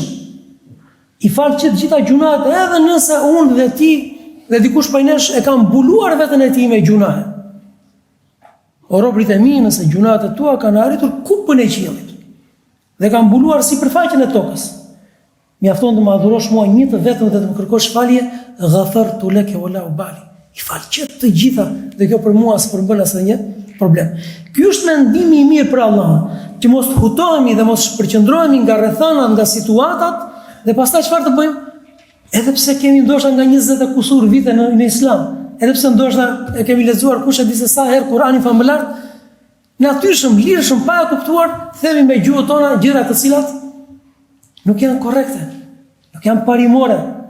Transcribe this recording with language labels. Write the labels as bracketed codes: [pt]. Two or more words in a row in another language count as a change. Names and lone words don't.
[sq] I fal që të gjitha gjunahet edhe nëse unë dhe ti dhe dikush prej nesh e kam mbuluar veten e tij me gjunahe. O robrit e mi, nëse gjunahet e tua kanë arritur kupën e qiellit dhe kanë mbuluar sipërfaqen e tokës, mjafton të më adhurosh mua një të vetëm dhe të më kërkosh falje, [ar] غفرت لك ولا أبالي. [sq] I fal që të gjitha dhe kjo për mua s'përbën asnjë problem. Ky është mendimi i mirë për Allahun, që mos hutohemi dhe mos përqendrohemi nga rrethana, nga situatat, dhe pastaj çfarë të bëjmë? Edhe pse kemi ndoshta nga 20 e kusur vite në Islam, edhe pse ndoshta e kemi lexuar kush e di se sa herë Kur'anin famëlart, natyrshëm, lirshëm, pa e kuptuar, themi me gjuhën tona gjëra të cilat nuk janë korrekte, nuk janë parimore.